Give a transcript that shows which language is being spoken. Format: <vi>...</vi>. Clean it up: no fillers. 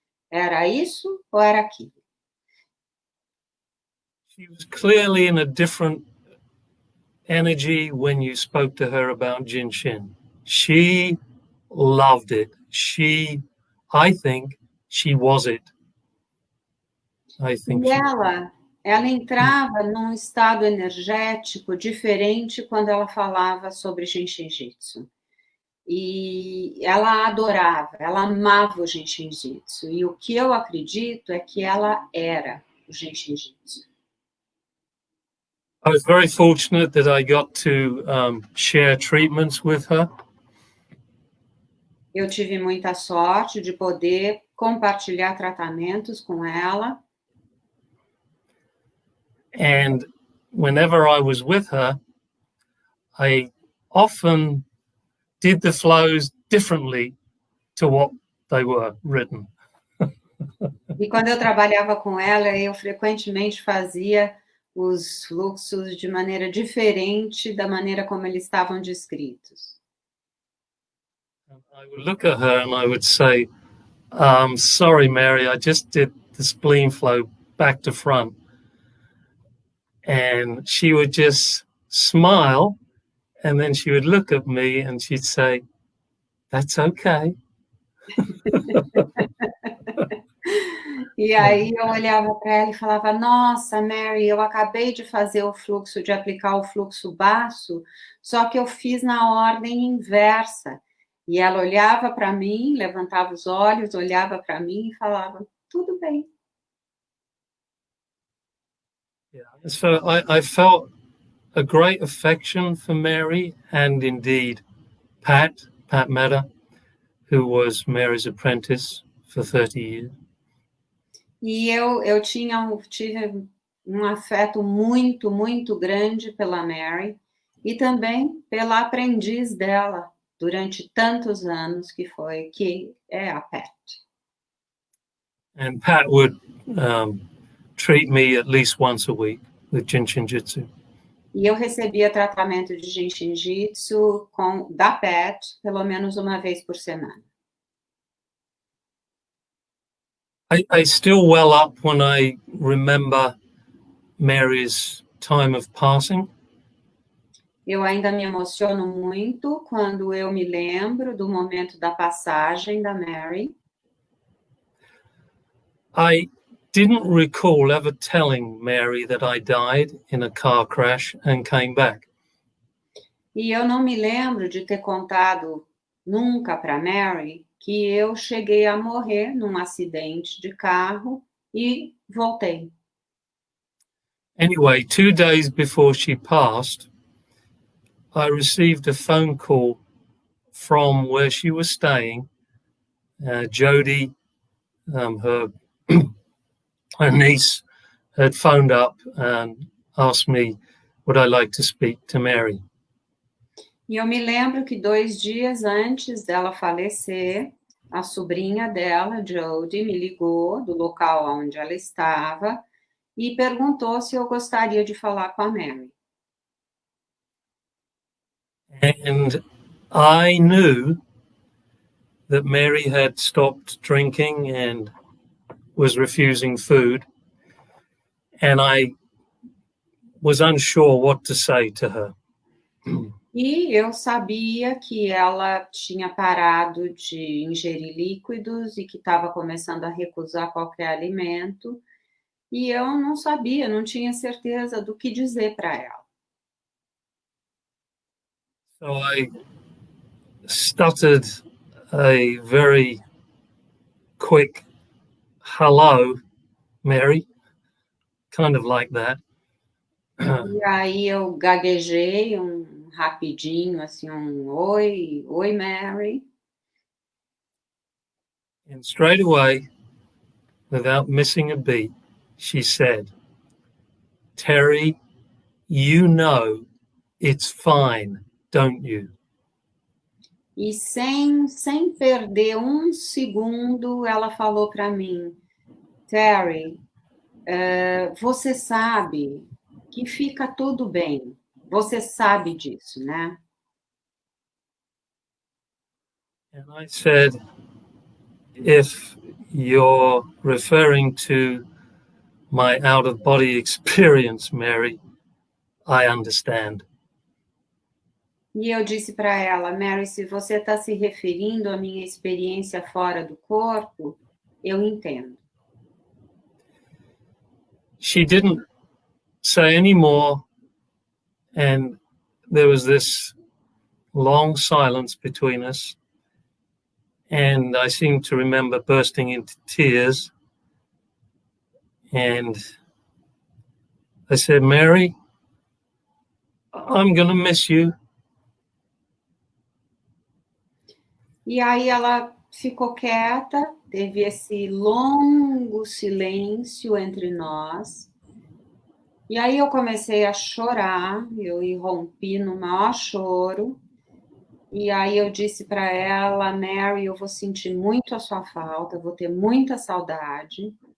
<pt>Era isso ou era aquilo?</pt> <en>She was clearly in a different energy when you spoke to her about Jin Shin. She loved it. I think she was it.</en> <pt>E ela entrava num estado energético diferente quando ela falava sobre Jin Shin Jyutsu. E ela adorava, ela amava o Jin Shin Jyutsu. E o que eu acredito é que ela era o Jin Shin Jyutsu.</pt> <en>I was very fortunate that I got to share treatments with her.</en> <pt>Eu tive muita sorte de poder compartilhar tratamentos com ela.</pt> <en>And whenever I was with her, I often did the flows differently to what they were written.</en> <pt>E quando eu trabalhava com ela, eu frequentemente fazia os fluxos de maneira diferente da maneira como eles estavam descritos.</pt> <en>I would look at her and I would say, sorry, Mary, I just did the spleen flow back to front. And she would just smile, and then she would look at me and she'd say, that's okay.</en> <pt>E aí eu olhava para ela e falava, nossa, Mary, eu acabei de fazer o fluxo, de aplicar o fluxo baço, só que eu fiz na ordem inversa. E ela olhava para mim, levantava os olhos, olhava para mim e falava, tudo bem. Yeah.</pt> <en>So I felt a great affection for Mary, and indeed Pat Mehta, who was Mary's apprentice for 30 years.</en> <pt>E eu tive um afeto muito, muito grande pela Mary e também pela aprendiz dela durante tantos anos, que é a Pat.</pt> <en>And Pat would treat me at least once a week with Jin Shin Jyutsu.</en> <pt>E eu recebia tratamento de Jin Shin Jyutsu da Pat pelo menos uma vez por semana.</pt> <en>I still well up when I remember Mary's time of passing.</en> <pt>Eu ainda me emociono muito quando eu me lembro do momento da passagem da Mary.</pt> <en>I didn't recall ever telling Mary that I died in a car crash and came back.</en> <pt>E eu não me lembro de ter contado nunca para Mary que eu cheguei a morrer num acidente de carro e voltei.</pt> <en>Anyway, 2 days before she passed, I received a phone call from where she was staying. Jody, her niece, had phoned up and asked me, would I like to speak to Mary?</en> <pt>E eu me lembro que 2 dias antes dela falecer, a sobrinha dela, Jody, me ligou do local onde ela estava e perguntou se eu gostaria de falar com a Mary.</pt> <en>And I knew that Mary had stopped drinking and was refusing food, and I was unsure what to say to her.</en> <pt>E eu sabia que ela tinha parado de ingerir líquidos e que estava começando a recusar qualquer alimento, e eu não sabia, não tinha certeza do que dizer para ela.</pt> <en>So I stuttered a very quick hello, Mary, kind of like that.</en> <pt>E aí eu gaguejei rapidinho, assim, oi, Mary.</pt> <en>And straight away, without missing a beat, she said, Terry, you know it's fine, don't you?</en> <pt>E sem perder um segundo, ela falou para mim, Terry, você sabe que fica tudo bem. Você sabe disso, né?</pt> <en>And I said, if you're referring to my out-of-body experience, Mary, I understand.</en> <pt>E eu disse para ela, Mary, se você está se referindo à minha experiência fora do corpo, eu entendo.</pt> <en>She didn't say any more, and there was this long silence between us, and I seem to remember bursting into tears, and I said, Mary, I'm going to miss you.</en> <pt>E aí ela ficou quieta, teve esse longo silêncio entre nós. E aí eu comecei a chorar, eu irrompi no maior choro. E aí eu disse para ela, Mary, eu vou sentir muito a sua falta, eu vou ter muita saudade.</pt>